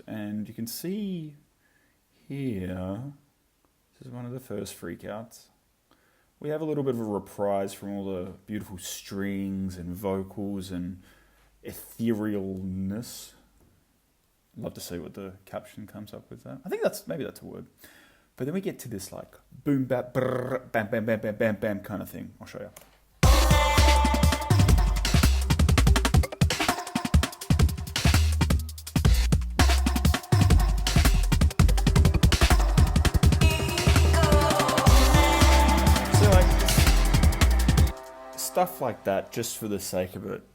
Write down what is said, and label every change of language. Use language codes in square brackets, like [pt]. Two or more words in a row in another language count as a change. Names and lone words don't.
[en] And you can see here, this is one of the first freakouts. We have a little bit of a reprise from all the beautiful strings and vocals and etherealness. Love to see what the caption comes up with that. I think maybe that's a word. But then we get to this like boom, bap, brrr, bam, bam, bam, bam, bam, bam kind of thing. I'll show you. So like stuff like that, just for the sake of it.